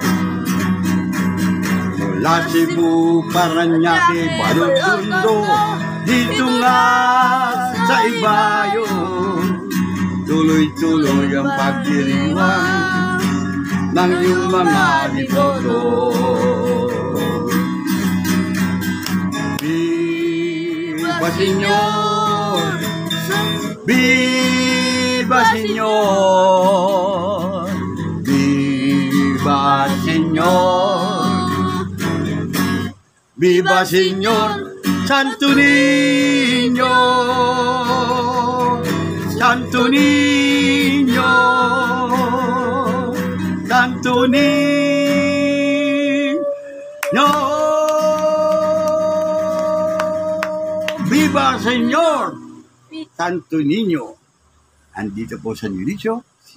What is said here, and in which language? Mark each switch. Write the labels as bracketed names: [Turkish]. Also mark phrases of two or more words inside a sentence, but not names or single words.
[Filipino] Mula Cebu, Paranaque, Balotondo, dito nga sa Ibayo, tuloy-tuloy ang pagdiriwang ng iyong mga deboto. [Spanish] Viva Señor, Viva Señor, Viva Señor, Viva Señor, Santo Niño, Santo Niño, Santo Niño. Viva Señor, Santo Niño. [Filipino] Andito po sa New Richo,